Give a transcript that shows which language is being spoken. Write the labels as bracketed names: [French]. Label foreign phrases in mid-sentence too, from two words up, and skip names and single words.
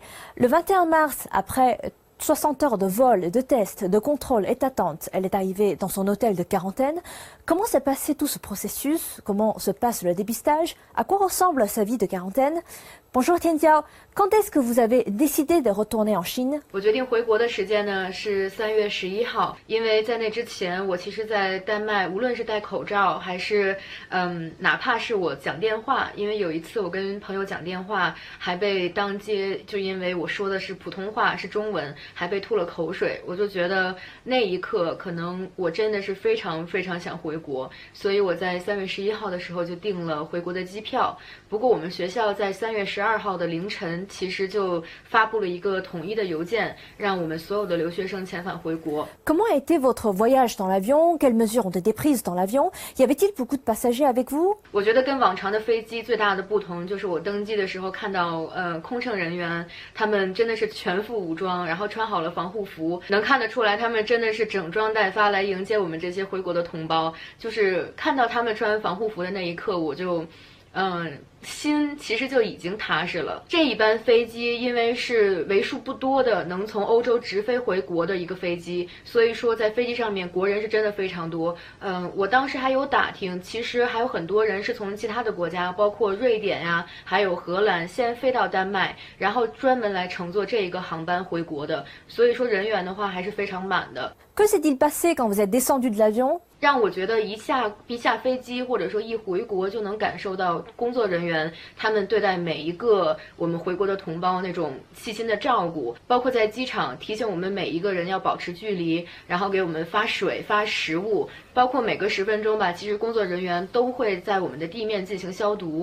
[French] Le 21 mars, après 60 heures de vol, de tests, de contrôle et d'attente, elle est arrivée dans son hôtel de quarantaine. Comment s'est passé tout ce processus? Comment se passe le dépistage? À quoi ressemble sa vie de quarantaine? Bonjour Tianjiao, quand est-ce que vous avez décidé de retourner en Chine? [Chinese] 我决定回国的时间呢是3月11号，因为在那之前，我其实在丹麦，无论是戴口罩还是哪怕是我讲电话，因为有一次我跟朋友讲电话，还被当街就因为我说的是普通话是中文，还被吐了口水，我就觉得那一刻可能我真的是非常非常想回国，所以我在3月11号的时候就订了回国的机票。不过我们学校在3月12号的凌晨，其实就发布了一个统一的邮件，让我们所有的留学生遣返回国。 [French] Comment a été votre voyage dans l'avion? Quelles mesures ont été prises dans l'avion? Y avait-il beaucoup de passagers avec vous? [Chinese] 我觉得跟往常的飞机最大的不同就是我登机的时候看到空乘人员，他们真的是全副武装，然后穿好了防护服，能看得出来他们真的是整装待发来迎接我们这些回国的同胞。就是看到他们穿防护服的那一刻，我就心其实就已经踏实了。这一班飞机因为是为数不多的能从欧洲直飞回国的一个飞机，所以说在飞机上面国人是真的非常多。我当时还有打听，其实还有很多人是从其他的国家，包括瑞典呀，还有荷兰，先飞到丹麦，然后专门来乘坐这一个航班回国的。所以说人员的话还是非常满的。 [French] Que s'est-il passé quand vous êtes descendu de l'avion? [Chinese] 让我觉得一下飞机或者说一回国就能感受到工作人员他们对待每一个我们回国的同胞那种细心的照顾，包括在机场提醒我们每一个人要保持距离，然后给我们发水发食物，包括每隔10分钟吧，其实工作人员都会在我们的地面进行消毒。